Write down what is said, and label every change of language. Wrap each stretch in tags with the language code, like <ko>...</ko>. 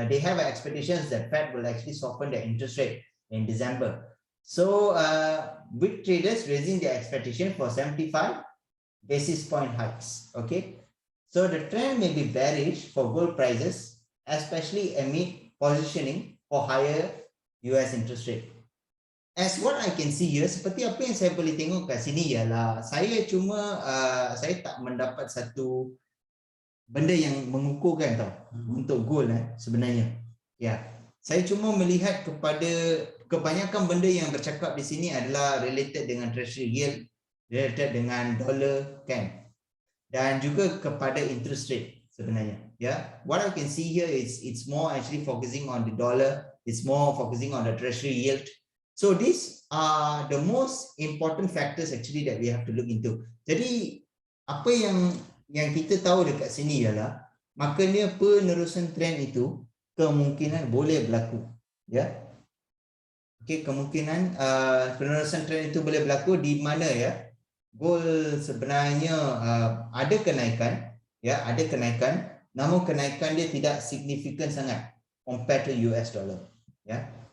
<en>They have expectations that Fed will actually soften the interest rate in December. So with traders raising their expectation for 75 basis point hikes. Okay, so the trend may be bearish for gold prices, especially amid positioning for higher US interest rate. As what I can see here,</en> <ms>seperti apa yang saya boleh tengok kat sini ialah saya tak mendapat satu benda yang mengukurkan untuk gold sebenarnya. Ya, saya cuma melihat kepada kebanyakan benda yang bercakap di sini adalah related dengan treasury yield, related dengan dollar kan, dan juga kepada interest rate sebenarnya.</ms> <en>Yeah, what I can see here is it's more actually focusing on the dollar, it's more focusing on the treasury yield. So these are the most important factors actually that we have to look into.</en> <ms>Jadi apa yang kita tahu dekat sini ialah maknanya penerusan trend itu kemungkinan boleh berlaku. Ya. Okey, kemungkinan penerusan trend itu boleh berlaku di mana ya? Gold sebenarnya ada kenaikan, ya, ada kenaikan, namun kenaikan dia tidak signifikan sangat compared to US dollar, ya.</ms>